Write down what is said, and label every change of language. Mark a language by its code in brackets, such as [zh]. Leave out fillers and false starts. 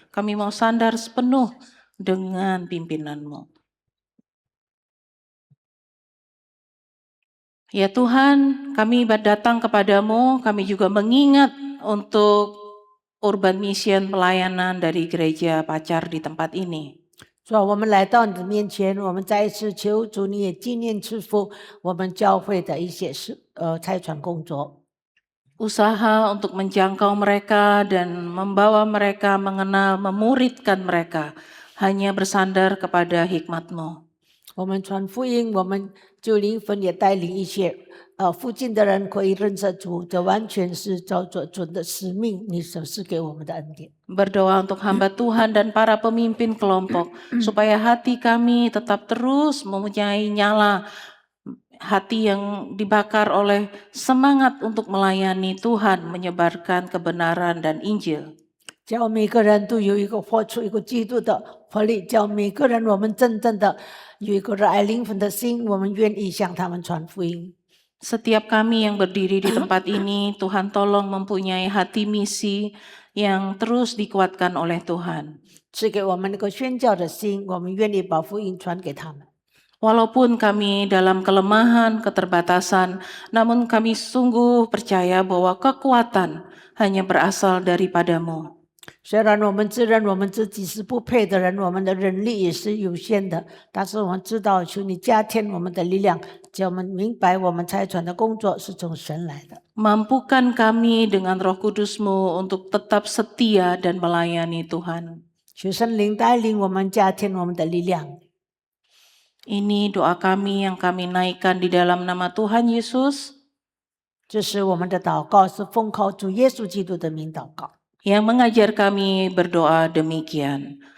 [id] Kami mau sandar sepenuh dengan pimpinan-Mu. Ya Tuhan, kami datang kepadamu, kami juga mengingat untuk [en] urban mission [id] pelayanan dari gereja Pacar di tempat ini. [zh] 主啊，我们来到你的面前，我们再一次求主，你也纪念赐福我们教会的一些差传工作。 [id] Usaha untuk menjangkau mereka dan membawa mereka mengenal, memuridkan mereka, hanya bersandar kepada hikmat-Mu. [zh] 我们传福音，我们就灵魂也带领一些附近的人可以认识主，这完全是照着主的使命，你所赐给我们的恩典。 [id] Berdoa untuk hamba Tuhan dan para pemimpin kelompok, supaya hati kami tetap terus mempunyai nyala, hati yang dibakar oleh semangat untuk melayani Tuhan, menyebarkan kebenaran dan Injil. [zh] 叫每个人都有一个活出一个基督的活力，叫每个人我们真正的有一个热爱灵魂的心，我们愿意向他们传福音。 [id] Setiap kami yang berdiri di tempat ini, Tuhan tolong mempunyai hati misi yang terus dikuatkan oleh Tuhan. [zh] 赐给我们那个宣教的心，我们愿意把福音传给他们。 [id] Walaupun kami dalam kelemahan, keterbatasan, namun kami sungguh percaya bahwa kekuatan hanya berasal daripadamu. [zh] 虽然我们自认我们自己是不配的人，我们的能力也是有限的，但是我们知道，求你加添我们的力量，叫我们明白我们差传的工作是从神来的。 [id] Mampukan kami dengan Roh Kudus-Mu untuk tetap setia dan melayani Tuhan. [zh] 求圣灵带领我们，加添我们的力量。 [id] Ini doa kami yang kami naikkan di dalam nama Tuhan Yesus, [zh] 这是我们的祷告，是奉靠主耶稣基督的名祷告， [id] yang mengajar kami berdoa demikian.